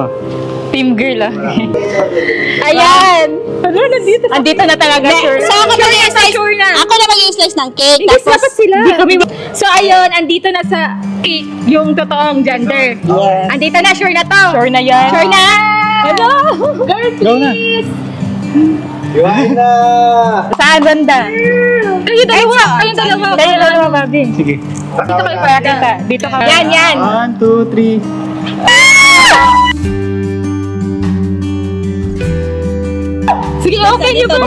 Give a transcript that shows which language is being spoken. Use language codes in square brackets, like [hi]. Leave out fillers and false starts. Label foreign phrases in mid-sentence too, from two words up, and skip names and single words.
[en] Team girl ah. [tl] Ayan. Ano, nandito na talaga, sure. So, ako na mag-slice. Ako na mag-slice ng cake. Tapos, Tapos, dapat sila. So, ayun, andito na sa cake yung totoong gender. Yes. Andito na, sure na to. Sure na yan. Sure na. Hello. Girl, Go na. Iwan na! Saan banda? Kayo dalawa. Kayo dalawa, Bobby. Sige. Dito kayo para kita. Dito ka. Yan. 1, 2, 3. Sige, okay niyo ba?